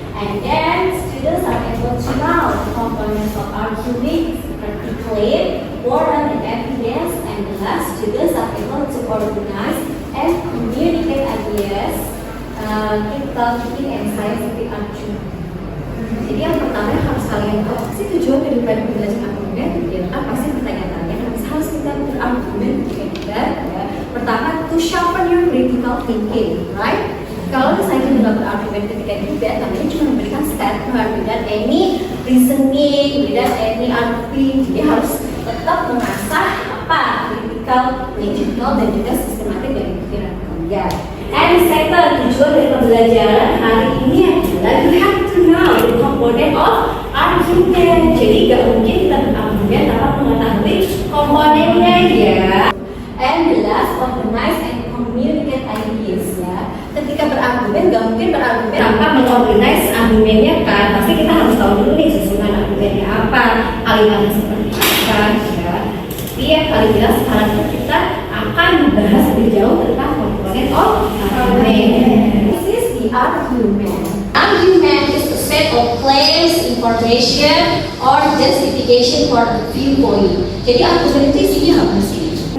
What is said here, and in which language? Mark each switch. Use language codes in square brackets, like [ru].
[en] And then, students are able to know the components of arguing, seperti claim, moral, and evidence. And the last, students are able to organize and communicate ideas, critical thinking, and scientific argument. [id] Jadi yang pertama yang harus kalian tahu sih tujuan daripada belajar argumen ya kan pasti pertanyaannya harus kita berargumen juga ya. [en] Pertama to sharpen your critical thinking, right? [id] Kalau misalnya kita nggak berargumen ketika debate, namanya cuma memberikan statement [en] without any reasoning, without any arguing. [id] Jadi harus tetap mengasah apa critical, logical dan juga sistematik dari pikiran kalian. [en] And second, [id] tujuan dari pembelajaran hari ini adalah [en] you have to know the component of argument. [id] Jadi gak mungkin kita berargumen tanpa mengetahui komponennya ya. [en] And the last, organize and communicate ideas ya. [id] Ketika berargumen gak mungkin berargumen tanpa mengorganize argumennya kan. Pasti kita harus tahu dulu nih susunan argumennya apa, kalimatnya seperti apa ya. Tapi yang paling jelas sekarang kita akan membahas lebih jauh tentang komponen of argument. [en] This is the argument. Argument is a set of claims, information, or justification for the viewpoint. [id] Jadi argument itu isinya apa sih?